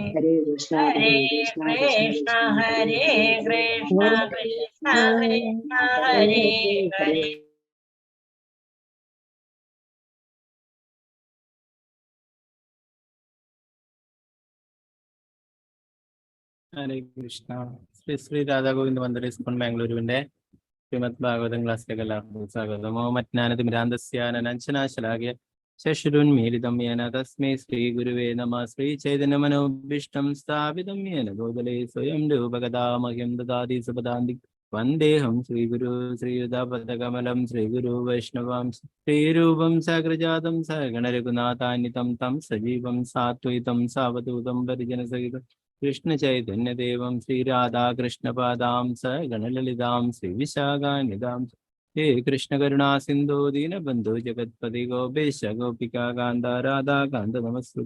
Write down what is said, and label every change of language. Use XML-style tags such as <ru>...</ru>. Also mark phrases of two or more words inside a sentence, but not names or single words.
<sa>Hare Krishna, Hare Krishna, Krishna Krishna, Hare Hare.</sa> <ml>ഹരേ കൃഷ്ണ. ശ്രീ രാധാഗോവിന്ദ് മന്ദിർ സ്കൂൾ ബാംഗ്ലൂരുവിന്റെ ശ്രീമദ് ഭാഗവതം ക്ലാസ്സിലേക്ക് എല്ലാവർക്കും സ്വാഗതം.</ml> <sa>മോമജ്ഞാനതിമിരാന്തസ്യാനഞ്ചനാശലാകിയ ശശ്രുന്മീലിതം യേന തസ്മൈ ശ്രീ ഗുരുവേ നമഃ. ശ്രീ ചൈതന്യമനോഭീഷ്ടം സ്ഥാപിതം യേന ഭൂതലേ സ്വയം രൂപഗതാമഹ്യം ദദാതി സുപദാന്തി വന്ദേഹം ശ്രീഗുരു ശ്രീയുതപദകമലം ശ്രീഗുരു വൈഷ്ണവം ശ്രീരൂപം സകൃജാതം സഗണരഘുനാഥാന്വിതം തം സജീവം സാത്വയിതം സാവധൂതം പരിജനസഹിതം കൃഷ്ണ ചൈതന്യദേവം ശ്രീരാധാകൃഷ്ണപാദാം സഗണലളിതാം ശ്രീവിശാഖാന്വിതാം ഹേ കൃഷ്ണ കരുണാ സിന്ധു ദീനബന്ധു ജഗത്പതി ഗോപേശ ഗോപികാ കാന്ത രാധാകാന്ത നമസ്തുതേ.</sa>